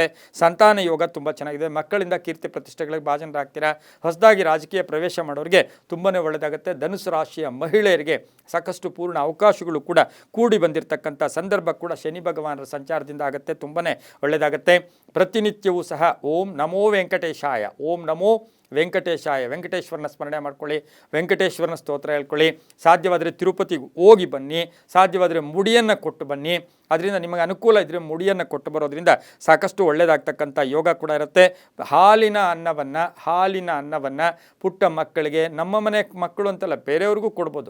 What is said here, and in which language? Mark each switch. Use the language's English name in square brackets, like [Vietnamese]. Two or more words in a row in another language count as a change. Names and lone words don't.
[Kannada] ಸಂತಾನ ಯೋಗ ತುಂಬ ಚೆನ್ನಾಗಿದೆ. ಮಕ್ಕಳಿಂದ ಕೀರ್ತಿ ಪ್ರತಿಷ್ಠೆಗಳಿಗೆ ಭಾಜನರಾಗ್ತೀರಾ. ಹೊಸದಾಗಿ ರಾಜಕೀಯ ಪ್ರವೇಶ ಮಾಡೋರಿಗೆ ತುಂಬಾ ಒಳ್ಳೆಯದಾಗುತ್ತೆ. ಧನುಸು ರಾಶಿಯ ಮಹಿಳೆಯರಿಗೆ ಸಾಕಷ್ಟು ಪೂರ್ಣ ಅವಕಾಶಗಳು ಕೂಡ ಕೂಡಿ ಬಂದಿರತಕ್ಕಂಥ ಸಂದರ್ಭ ಕೂಡ ಶನಿ ಭಗವಾನರ ಸಂಚಾರದಿಂದ ಆಗುತ್ತೆ. ತುಂಬಾ ಒಳ್ಳೆಯದಾಗುತ್ತೆ. ಪ್ರತಿನಿತ್ಯವೂ ಸಹ [Sanskrit] ಓಂ ನಮೋ ವೆಂಕಟೇಶಾಯ, ಓಂ ನಮೋ ವೆಂಕಟೇಶಾಯ, [Kannada] ವೆಂಕಟೇಶ್ವರನ ಸ್ಮರಣೆ ಮಾಡ್ಕೊಳ್ಳಿ, ವೆಂಕಟೇಶ್ವರನ ಸ್ತೋತ್ರ ಹೇಳ್ಕೊಳ್ಳಿ. ಸಾಧ್ಯವಾದರೆ ತಿರುಪತಿಗೆ ಹೋಗಿ ಬನ್ನಿ, ಸಾಧ್ಯವಾದರೆ ಮುಡಿಯನ್ನು ಕೊಟ್ಟು ಬನ್ನಿ. ಅದರಿಂದ ನಿಮಗೆ ಅನುಕೂಲ ಇದ್ದರೆ ಮುಡಿಯನ್ನು ಕೊಟ್ಟು ಬರೋದ್ರಿಂದ ಸಾಕಷ್ಟು ಒಳ್ಳೆಯದಾಗ್ತಕ್ಕಂಥ ಯೋಗ ಕೂಡ ಇರುತ್ತೆ. ಹಾಲಿನ ಅನ್ನವನ್ನು ಪುಟ್ಟ ಮಕ್ಕಳಿಗೆ, ನಮ್ಮ ಮನೆ ಮಕ್ಕಳು ಅಂತಲ್ಲ ಬೇರೆಯವ್ರಿಗೂ ಕೊಡ್ಬೋದು.